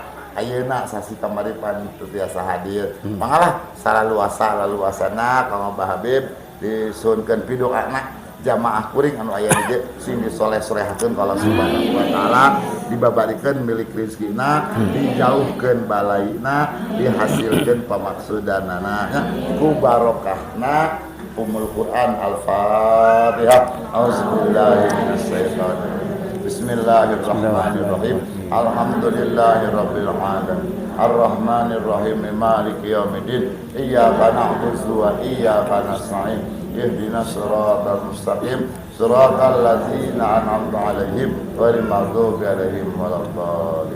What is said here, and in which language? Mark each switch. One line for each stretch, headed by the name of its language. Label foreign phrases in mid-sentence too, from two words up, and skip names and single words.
Sundanese: Ayeuna sasi kamari pan biasa hadir. Mangalah salaluasana ka Abah Habib disunkeun pidokna jamaah kuring anu aya di dieu sing disoleh-solehakeun ka
Arabic: الله سبحانه وتعالى.
Sundanese: dibabarikan milik rizkina, dijauhkan balaina, dihasilkan pemaksudanana ku barokahna umul Quran. Al-Fatihah.
Arabic: أعوذ بالله من الشيطان الرجيم. بسم الله الرحمن الرحيم. الحمد لله رب العالمين. الرحمن الرحيم. مالك يوم الدين. إياك نعبد وإياك نستعين. اهدنا الصراط المستقيم. صراط الذين أنعمت عليهم غير المغضوب عليهم ولا الضالين.